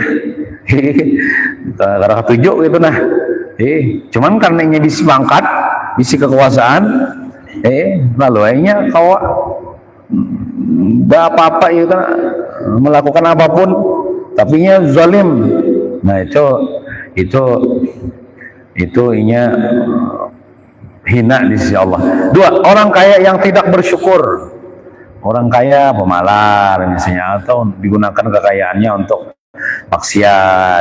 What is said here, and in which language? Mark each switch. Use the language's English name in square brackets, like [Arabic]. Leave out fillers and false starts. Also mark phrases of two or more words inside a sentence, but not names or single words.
[Banjar] Karena ketujuh gitu nah. Cuman karena ini bisi pangkat, bisi kekuasaan, lalu akhirnya kau apa-apa gitu nah, melakukan apapun tapi nya zalim. Nah, itu inya hina di sisi Allah. [Indonesian] Dua, orang kaya yang tidak bersyukur. Orang kaya pemalar misalnya, atau digunakan kekayaannya untuk maksiat.